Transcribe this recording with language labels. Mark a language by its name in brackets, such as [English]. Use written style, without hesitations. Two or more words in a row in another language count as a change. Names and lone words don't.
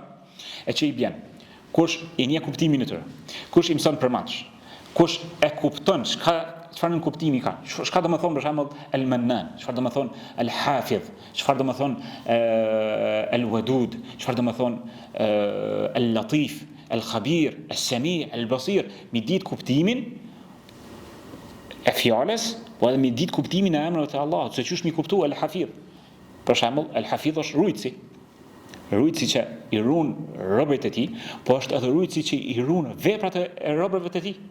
[Albanian] E që I bjen. Kush I njeh kuptimin e tyre, kush I mëson përmendsh, kush e kupton çfarë nën kuptimi ka, çfarë do të thonë për shembull El-Mannan, çfarë do të thonë El-Hafiz, çfarë do të thonë El-Wadud, çfarë do të thonë El-Latif, El-Khabir, El-Sami', El-Basir, mi ditë kuptimin e fjalës, po edhe mi ditë kuptimin e emrave të Allahut, se çush mi kuptu El-Hafiz. Për shembull, El-Hafiz është rujtësi që I ruan robërit e tij, po është edhe rujtësi që I ruan veprat e robërve të tij.